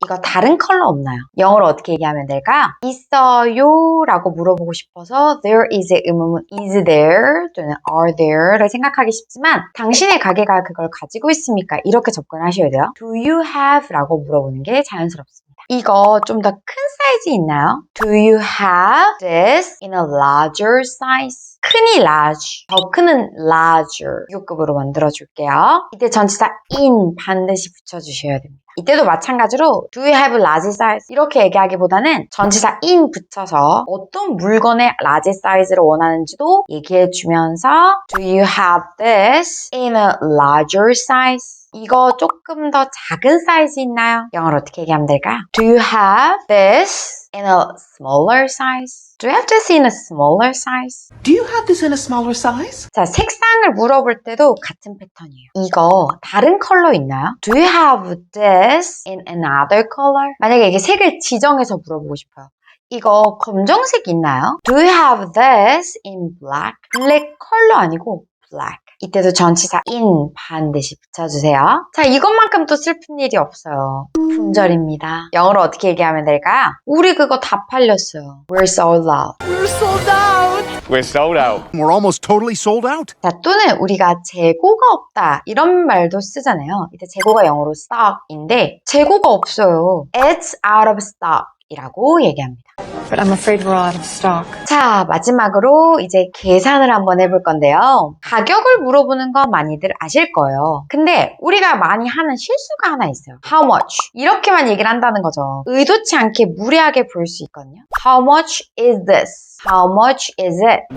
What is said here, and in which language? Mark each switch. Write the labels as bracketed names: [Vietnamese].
[Korean] 이거 다른 컬러 없나요? 영어로 어떻게 얘기하면 될까요? 있어요 라고 물어보고 싶어서 there is의 의문문 is there 또는 are there를 생각하기 쉽지만 당신의 가게가 그걸 가지고 있습니까? 이렇게 접근하셔야 돼요. [English] Do you have? [Korean] 라고 물어보는 게 자연스럽습니다. 이거 좀 더 큰 사이즈 있나요? [English] Do you have this in a larger size? [Korean] 큰이 large, 더 큰은 larger 6급으로 만들어줄게요. 이때 전치사 in 반드시 붙여주셔야 됩니다. 이때도 마찬가지로 [English] Do you have large size? [Korean] 이렇게 얘기하기보다는 전치사 in 붙여서 어떤 물건의 large size를 원하는지도 얘기해주면서 [English] Do you have this in a larger size? [Korean] 이거 조금 더 작은 사이즈 있나요? 영어로 어떻게 얘기하면 될까요? [English] Do you have this in a smaller size? Do you have this in a smaller size? Do you have this in a smaller size? [Korean] 자, 색상을 물어볼 때도 같은 패턴이에요. 이거 다른 컬러 있나요? [English] Do you have this in another color? [Korean] 만약에 이게 색을 지정해서 물어보고 싶어요. 이거 검정색 있나요? [English] Do you have this in black? [Korean] 블랙 컬러 아니고 black. 이때도 전치사 in 반드시 붙여주세요. 자, 이것만큼 또 슬픈 일이 없어요. 품절입니다. 영어로 어떻게 얘기하면 될까요? 우리 그거 다 팔렸어요. [English] We're sold out. We're sold out! We're sold out. We're almost totally sold out. [Korean] 자, 또는 우리가 재고가 없다 이런 말도 쓰잖아요. 이때 재고가 영어로 stock인데 재고가 없어요. [English] It's out of stock [Korean] 이라고 얘기합니다. [English] But I'm afraid we're out of stock. [Korean] 자, 마지막으로 이제 계산을 한번 해볼 건데요. 가격을 물어보는 거 많이들 아실 거예요. 근데 우리가 많이 하는 실수가 하나 있어요. [English] How much? [Korean] 이렇게만 얘기를 한다는 거죠. 의도치 않게 무례하게 볼 수 있거든요. [English] How much is this? How much is it?